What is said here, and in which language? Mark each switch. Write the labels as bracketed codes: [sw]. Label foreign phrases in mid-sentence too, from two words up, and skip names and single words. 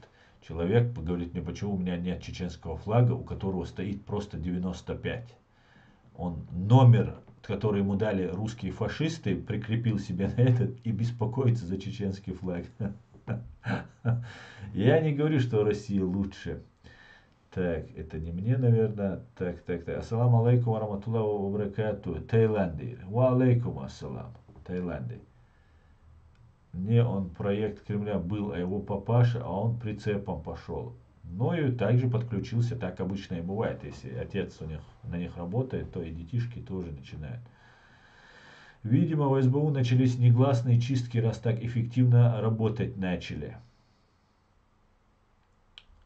[ru] Человек говорит мне, почему у меня нет чеченского флага, у которого стоит просто 95. Он номер, который ему дали русские фашисты, прикрепил себе на этот и беспокоится за чеченский флаг. Я не говорю, что Россия лучше. Так, это не мне, наверное. Так. [ar] السلام عليكم ورحمة الله وبركاته. Таиланды. وعليكم السلام. Таиланды. [ru] Не он проект Кремля был, а его папаша, а он прицепом пошел. Ну и также подключился, так обычно и бывает. Если отец на них работает, то и детишки тоже начинают. Видимо, в СБУ начались негласные чистки, раз так эффективно работать начали.